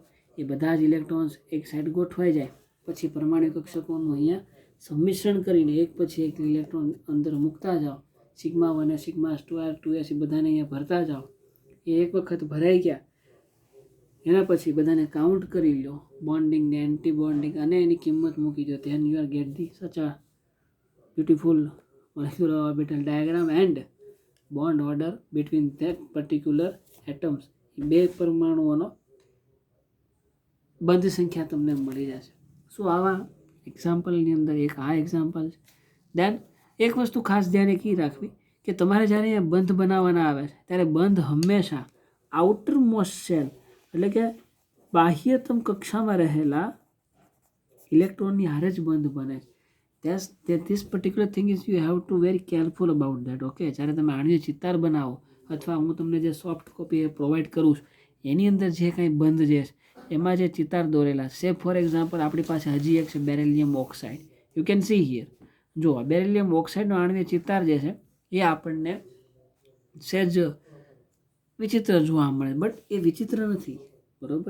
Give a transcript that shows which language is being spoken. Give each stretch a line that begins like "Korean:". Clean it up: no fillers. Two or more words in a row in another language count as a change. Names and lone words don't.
Gujarati: એ બધા જ ઇલેક્ટ્રોન્સ એક સાઈડ ગોઠવાઈ જાય પછી પરમાણુ કક્ષકોનું અહીંયા સંમિશ્રણ કરીને એક પછી એક ઇલેક્ટ્રોન અંદર મૂકતા જાઓ. સિગ્મા 1 સિગ્મા 2s એ બધાને અહીંયા ભરતા જાઓ. એ એક વખત ભરાઈ ગયા એના પછી બધાને કાઉન્ટ કરી લો, બોન્ડિંગ ને
English: anti bonding,
Gujarati: અને એની કિંમત મૂકી દો.
English: then you are get the such a beautiful molecular orbital diagram and bond order between that particular atoms.
Gujarati: એ બે પરમાણુઓનો બંધ સંખ્યા તમને મળી જશે. સો આવા એક્ઝામ્પલની અંદર એક આ એક્ઝામ્પલ છે. દેન એક વસ્તુ ખાસ ધ્યાને કી રાખવી કે તમારે જ્યારે અહીંયા બંધ બનાવવાના આવે છે ત્યારે બંધ હંમેશા
English: outer most shell
Gujarati: એટલે કે બાહ્યતમ કક્ષામાં રહેલા ઇલેક્ટ્રોનની હારે જ બંધ બને છે.
English: This particular thing is you have to very careful about that.
Gujarati: ઓકે, જ્યારે તમે આણ્વીય ચિતાર બનાવો અથવા હું તમને જે
English: soft copy provide
Gujarati: કરું છું એની અંદર જે કાંઈ બંધ જે છે એમાં જે ચિતાર દોરેલા છે,
English: for example
Gujarati: આપણી પાસે હજી એક છે બેરિલિયમ ઓક્સાઇડ.
English: You can see here.
Gujarati: જો બેરિલિયમ ઓક્સાઇડનો આણ્વીય ચિતાર જે છે એ આપણને સહેજ વિચિત્ર જોવા મળે, બટ એ વિચિત્ર નથી, બરાબર.